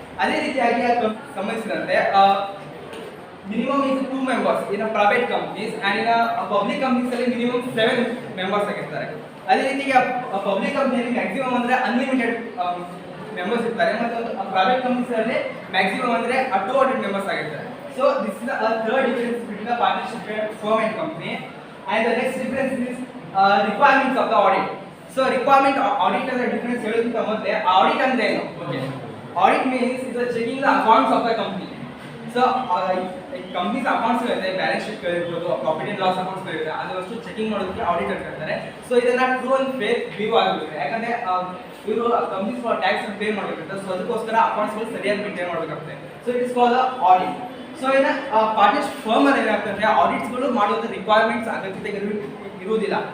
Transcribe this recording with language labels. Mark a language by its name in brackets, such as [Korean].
[Kannada] ಅದೇ ರೀತಿಯಾಗಿ ಸಂಬಂಧಿಸಿದಂತೆ [English] minimum is 2 members in private companies and in public companies [Kannada] ಅಲ್ಲಿ ಮಿನಿಮಮ್ 7 ಮೆಂಬರ್ಸ್ ಆಗಿರ್ತಾರೆ. ಅದೇ ರೀತಿಗೆ ಪಬ್ಲಿಕ್ ಕಂಪನಿಯಲ್ಲಿ ಮ್ಯಾಕ್ಸಿಮಮ್ ಅಂದ್ರೆ ಅನ್ಲಿಮಿಟೆಡ್ ಮೆಂಬರ್ಸ್ ಇರ್ತಾರೆ ಮತ್ತು ಪ್ರೈವೇಟ್ ಕಂಪನೀಸ್ ಅಲ್ಲಿ ಮ್ಯಾಕ್ಸಿಮಮ್ ಅಂದ್ರೆ 200 ಮೆಂಬರ್ಸ್ ಆಗಿರ್ತಾರೆ. [English] So this is the third difference between the partnership firm and company. And the next difference is requirements of the audit. So requirement audit as a difference [Kannada] ಹೇಳೋದಕ್ಕಿಂತ ಮೊದಲೇ [English] audit [Kannada] ಅಂದ್ರೆ ಏನು? [English] Okay. Audit means is checking the accounts of the company. [Kannada] So companies accounts ಇರುತ್ತೆ, balance sheet ಇರ್ಬೋದು, profit and loss accounts ಇರುತ್ತೆ, ಅದಷ್ಟು checking ಮಾಡೋದಕ್ಕೆ auditor ಇರ್ತಾರೆ. ಸೊ ಇದನ್ನ ಟ್ರೂ ಅಂಡ್ ಫೇಕ್ ವ್ಯೂ ಆಗಿರುತ್ತೆ. ಯಾಕಂದ್ರೆ ಇವರು ಕಂಪನೀಸ್ ಟ್ಯಾಕ್ಸ್ ಪೇ ಮಾಡಬೇಕಿರುತ್ತೆ. ಸೊ ಅದಕ್ಕೋಸ್ಕರ ಅಕೌಂಟ್ಸ್ ಗಳು ಸರಿಯಾಗಿ ಮೇಂಟೈನ್ ಮಾಡಬೇಕಾಗುತ್ತೆ. [English] So it is called audit. [Kannada] So ಇನ್ನ ಪಾರ್ಟ್ನರ್ಶಿಪ್ ಫರ್ಮ್ ಅಲ್ಲಿ ಏನಾಗ್ತದೆ, ಆಡಿಟ್ಸ್ ಗಳು ಮಾಡೋದು ರಿಕ್ವೈರ್ಮೆಂಟ್ಸ್ ಅಗತ್ಯತೆ ಇರುವುದಿಲ್ಲ.